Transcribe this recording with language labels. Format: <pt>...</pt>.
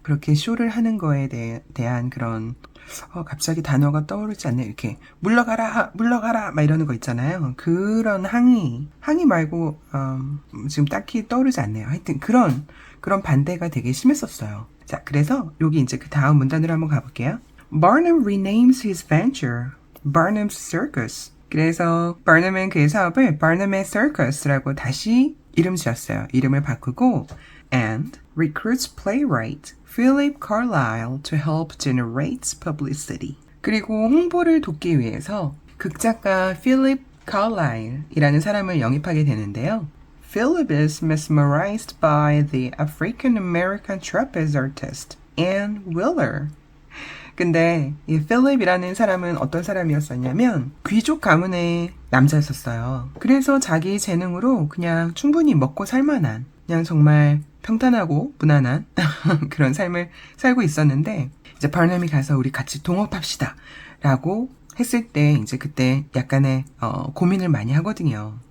<ko>그렇게 쇼를 하는 거에 대한 그런 갑자기 단어가 떠오르지 않네. 이렇게 물러가라 막 이러는 거 있잖아요. 그런 항의 말고 지금 딱히 떠오르지 않네요. 하여튼 그런 반대가 되게 심했었어요. 자, 그래서 여기 이제 그 다음 문단으로 한번 가볼게요.</ko> <en>Barnum renames his venture Barnum's Circus.</en> <ko>그래서 바르넘은 그의 사업을 Barnum의 Circus라고 다시 이름 지었어요. 이름을 바꾸고</ko> <en>and recruits playwright Philip Carlyle to help generate publicity.</en> <ko>그리고 홍보를 돕기 위해서 극작가 Philip Carlyle이라는 사람을 영입하게 되는데요.</ko> <en>Philip is mesmerized by the African-American trapeze artist Ann Wheeler.</en> <ko>근데 이 필립이라는 사람은 어떤 사람이었었냐면 귀족 가문의 남자였었어요. 그래서 자기 재능으로 그냥 충분히 먹고 살만한, 그냥 정말 평탄하고 무난한 그런 삶을 살고 있었는데, 이제 바나미 가서 우리 같이 동업합시다 라고 했을 때 이제 그때 약간의 고민을 많이 하거든요.</ko>